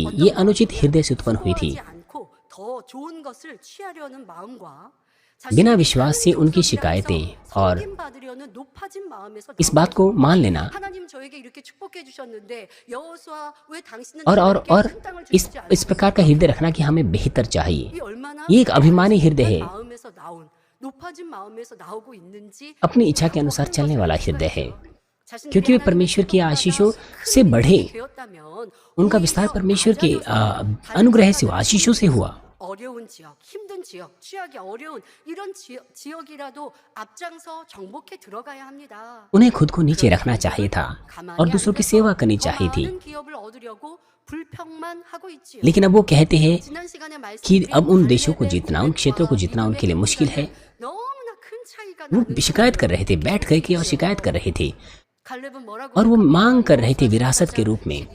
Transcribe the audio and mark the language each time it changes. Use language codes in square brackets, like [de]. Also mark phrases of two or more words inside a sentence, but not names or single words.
[hi] ये अनुचित हृदय से उत्पन्न हुई थी। बिना विश्वास से उनकी शिकायतें और इस बात को मान लेना और इस प्रकार का हृदय रखना कि हमें बेहतर चाहिए, ये एक अभिमानी हृदय है, अपनी इच्छा के अनुसार चलने वाला हृदय है। क्योंकि वे परमेश्वर की आशीषों से बढ़े, उनका विस्तार परमेश्वर के अनुग्रह से, आशीषों से हुआ। [ko] 어려운 지역, 힘든 지역, 취하기 어려운 이런 지역이라도 앞장서 정복해 들어가야 합니다. [hi] उन्हें खुद को नीचे रखना चाहिए था और दूसरों की सेवा करनी चाहिए थी। लेकिन अब वो कहते हैं कि अब उन देशों को जीतना, उन क्षेत्रों को जीतना उनके लिए मुश्किल है। वो शिकायत कर रहे थे, बैठ करके और शिकायत कर रहे थे और वो मांग कर रहे थे विरासत के रूप में।